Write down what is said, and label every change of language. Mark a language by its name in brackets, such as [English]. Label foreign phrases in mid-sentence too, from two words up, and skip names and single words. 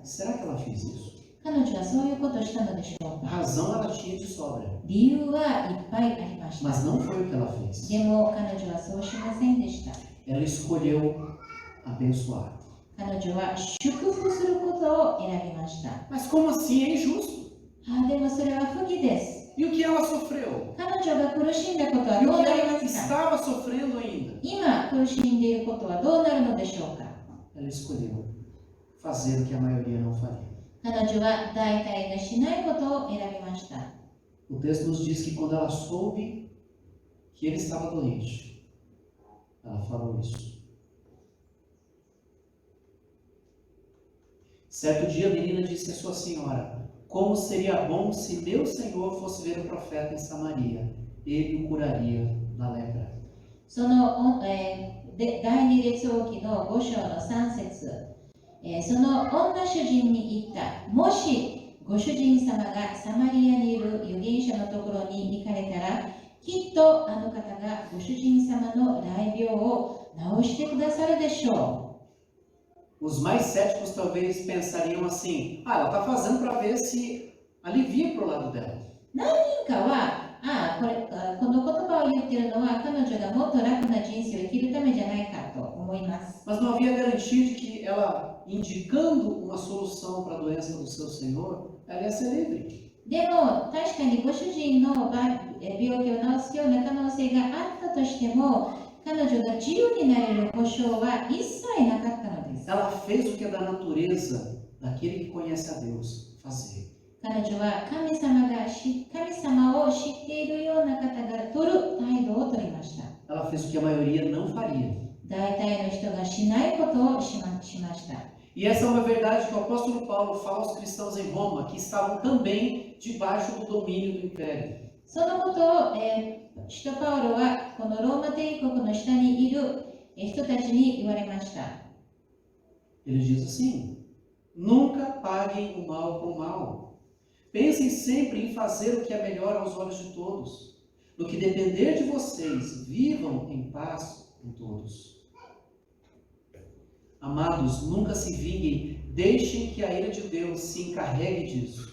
[Portuguese] Será que ela fez isso? [Japanese] 彼女はそういうことをしたのでしょうか。 [Portuguese] Razão ela tinha de sobra, [Japanese] 理由はいっぱいありました。 [Portuguese] mas não foi o que ela fez. [Japanese] でも彼女はそうしませんでした。 [Portuguese] Ela escolheu abençoar. [Japanese] 彼女は祝福することを選びました。 [Portuguese] Mas como assim? É injusto. [Japanese] でもそれは不義です。 [Portuguese] E o que ela sofreu? [Japanese] 彼女が苦しんだことは [Portuguese] E [Japanese] ど [Portuguese] o [Japanese] う [Portuguese] que [Japanese] なり [Portuguese] ela [Japanese] ますか。 [Portuguese] estava sofrendo ainda? [Japanese] 今苦しんでいることはどうなるのでしょうか。 [Portuguese] Ela escolheu fazer o que a maioria não faria. [Japanese] 彼女は大体がしないことを選びました。 [Portuguese] O texto nos diz que quando ela soube que ele estava doente, ela falou isso. Certo dia a menina disse à sua senhora: como seria bom se meu senhor fosse ver o profeta em Samaria, ele o curaria da lepra. [Japanese] その、第二列王記の5章の3節、その女主人に言った。もしご主人様がサマリアにいる預言者のところに行かれたら、きっとあの方がご主人様の雷病を治してくださるでしょう。 [Portuguese] Os mais céticos talvez pensariam assim: ela está fazendo para ver se alivia para o lado dela. [Japanese] 何人かは、この言葉を言っているのは彼女がもっと楽な人生を生きるためじゃないかと思います。 [Portuguese] Mas não havia garantia de que ela, indicando uma solução para a doença do seu senhor, ela ia ser livre. [Japanese] でも確かにご主人の病気を治すような可能性があったとしても、彼女が自由になれる保証は一切なかったのです。 [Portuguese] Ela fez o que é da natureza daquele que conhece a Deus fazer. [Japanese] 彼女は神様を知っているような方が取る態度を取りました。 [Portuguese] Ela fez o que a maioria não faria. [Japanese] 大体の人がしないことをしました。 [Portuguese] E essa é uma verdade que o apóstolo Paulo fala aos cristãos em Roma, que estavam também debaixo do domínio do império. [Japanese] そのことを、使徒パウロはこのローマ帝国の下にいる人たちに言われました。 [Portuguese] Ele diz assim: nunca paguem o mal com o mal. Pensem sempre em fazer o que é melhor aos olhos de todos. No que depender de vocês, vivam em paz com todos. Amados, nunca se vinguem, deixem que a ira de Deus se encarregue disso.